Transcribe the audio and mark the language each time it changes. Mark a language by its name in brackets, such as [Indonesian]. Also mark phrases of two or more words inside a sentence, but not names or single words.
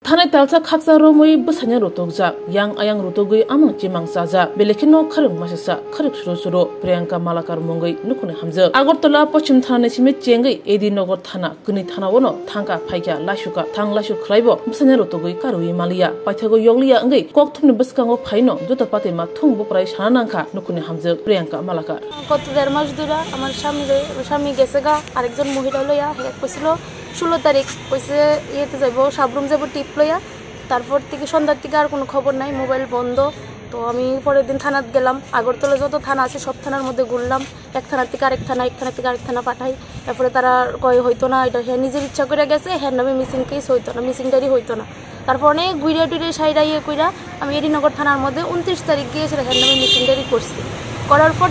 [Kok Borok] Thanai talsa khaksa romoi busanya rotokja yang ayang rotogui amang chimang saja belekino kharuk masasa kharuk suro Priyanka Malakar mongai nukune hamja Agartala Pochim Thana sime chengai Edinagar Thana kuni thana wono thangka phaikya lashuka thang lashu khlaibo busanya rotogui karui malia paithago yogliya ngai kokthumni buskango phaino jota pate ma thungbo prai sananangkha nukune hamja Priyanka Malakar [Bangla] গত 1.5 মাস ধরে আমার স্বামী গেছে গা আরেকজন মহিলা লইয়া হে কইছিল 16 তারিখ কইছে ইয়েতে যাইবো সাবরুম যাইবো টিপ লইয়া তারপর থেকে সন্ধ্যার থেকে আর কোনো খবর নাই মোবাইল বন্ধ তো আমি পরের দিন থানাত গেলাম আগরতলা যত থানা আছে সব থানার মধ্যে ঘুরলাম এক থানা থেকে আরেক থানা পাঠাই তারপরে তারা কয় হইতো না এটা হ্যাঁ নিজের ইচ্ছা করে গেছে হ্যাঁ নামে [English] missing case [Bangla] হইতো না [English] missing diary [Bangla] হইতো না তারপর অনেক ঘুরে সাইডা ইয়ে কইরা আমি এডিনগর থানার মধ্যে 29 তারিখ গিয়েছিল হ্যাঁ নামে [English] missing diary [Bangla] করছি করার পর